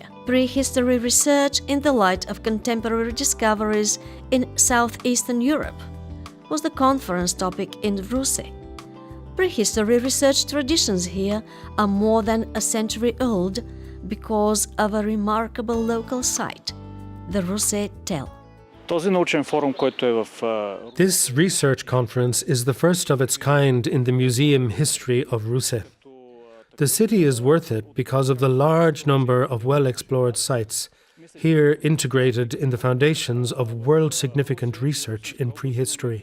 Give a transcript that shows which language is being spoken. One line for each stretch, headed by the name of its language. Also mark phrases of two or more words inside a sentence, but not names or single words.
English: Prehistory research in the light of contemporary discoveries in southeastern Europe was the conference topic in Ruse. Prehistory research traditions here are more than a century old because of a remarkable local site, the Ruse Tell.
Bulgarian: Този научен форум, който е в...
English: This research conference is the first of its kind in the museum history of Ruse. The city is worth it because of the large number of well-explored sites here integrated in the foundations of world-significant research in prehistory.